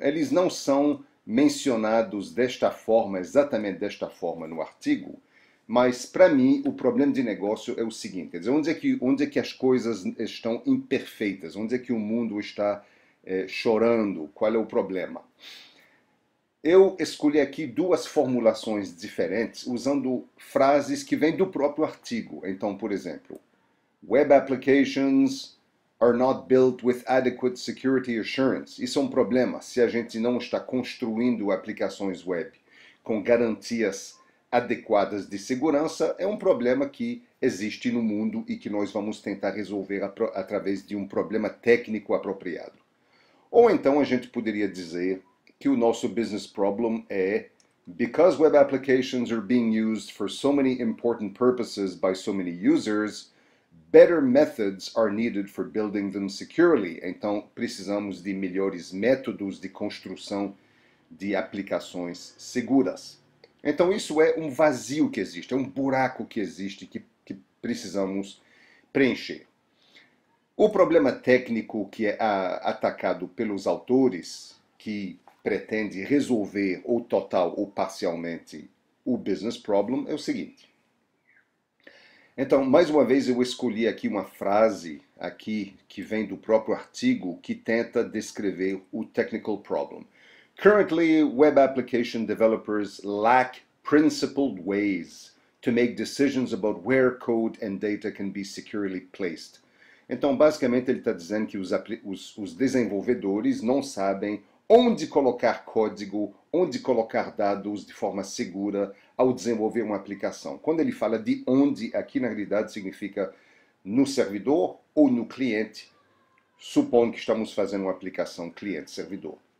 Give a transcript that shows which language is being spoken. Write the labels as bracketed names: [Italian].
[Portuguese] Eles não são mencionados desta forma, exatamente desta forma no artigo, mas para mim o problema de negócio é o seguinte, quer dizer, onde é que as coisas estão imperfeitas, onde é que o mundo está chorando, qual é o problema? Eu escolhi aqui 2 formulações diferentes usando frases que vêm do próprio artigo. Então, por exemplo, [English] Web applications are not built with adequate security assurance. [Portuguese] Isso é um problema se a gente não está construindo aplicações web com garantias adequadas de segurança. É um problema que existe no mundo e que nós vamos tentar resolver através de um problema técnico apropriado. Ou então a gente poderia dizer que o nosso [English] business problem é because web applications are being used for so many important purposes by so many users, better methods are needed for building them securely. [Portuguese] Então, precisamos de melhores métodos de construção de aplicações seguras. Então, isso é um vazio que existe, é um buraco que existe que precisamos preencher. O problema técnico que é atacado pelos autores, que pretende resolver ou total ou parcialmente o business problem, é o seguinte. Então, mais uma vez, eu escolhi aqui uma frase aqui que vem do próprio artigo que tenta descrever o technical problem. [English] Currently, web application developers lack principled ways to make decisions about where code and data can be securely placed. [Portuguese] Então, basicamente, ele está dizendo que os desenvolvedores não sabem onde colocar código, onde colocar dados de forma segura ao desenvolver uma aplicação. Quando ele fala de onde, aqui na realidade significa no servidor ou no cliente, supondo que estamos fazendo uma aplicação cliente-servidor.